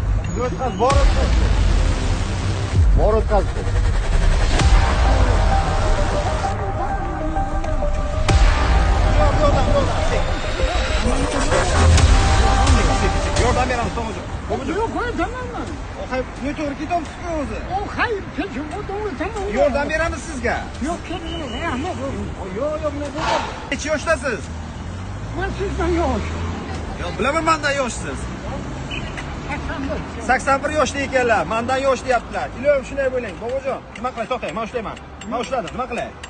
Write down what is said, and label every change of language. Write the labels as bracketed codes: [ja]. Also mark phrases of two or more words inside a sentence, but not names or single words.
[uz] O'tkaz, bor o'tkaz. Bor o'tkaz. Yordam beramiz To'g'ri. Yo'q, tamammi? Ne to'g'ri ketyapsiz o'zi. [tr] O hayır, peki o doğru tamam. [uz] Yordam beramiz sizga. Yo'q, kerak, rahmat. Yo'q, yo'q, nima bo'ladi? Necha yoshdasiz? Men sizdan yosh. Yo'q, bilaman mendan yoshsiz. 81 yoshli ekanlar, mendan yosh deyaptilar. Ilohim shunday bo'ling, bobojon. Nima qilay, to'xtang, men ushlayman. Men ushladim, nima qilay?